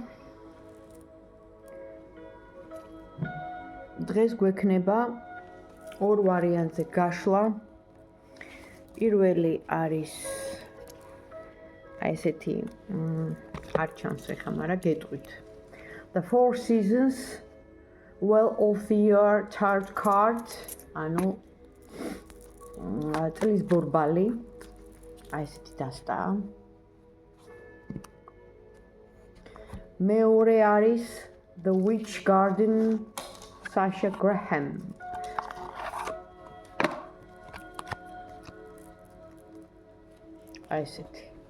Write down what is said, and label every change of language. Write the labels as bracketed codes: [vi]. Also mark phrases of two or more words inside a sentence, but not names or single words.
[ka] დღეს გვექნება ორ ვარიანტზე გაშლა. პირველი არის ესეთი არ ჩანს ეხა, მაგრამ გეტყვით. The Four Seasons Well of the Year Tarot Card, ანუ წლის ბორბალი. ესეთი დასტაა. მეორე არის The Witch Garden, Sasha Graham. ესეთი.